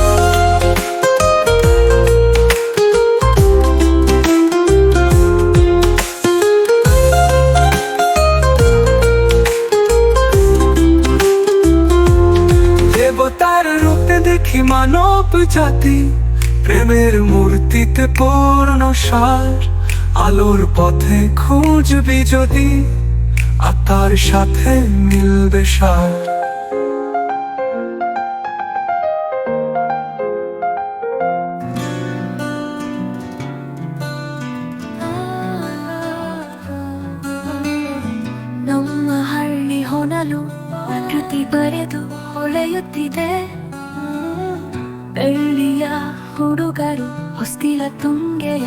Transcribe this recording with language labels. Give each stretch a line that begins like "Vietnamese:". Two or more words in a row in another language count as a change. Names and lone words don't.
Bangla: দেবতার রূপে দেখি মানব জাতি, প্রেমের মূর্তিতে পূর্ণ সার, আলোর পথে খুঁজবি যদি আত্মার সাথে মিলবে সার।
Kannada: ನಮ್ಮ ಹಳ್ಳಿ ಹೊನಲು ಪ್ರಕೃತಿ ಬರೆದು ಹೊಳೆಯುತ್ತಿದೆ, ಬೆಳ್ಳಿಯ ಹುಡುಗರು ಹೊಸ್ತಿಲ ತುಂಗೆಯ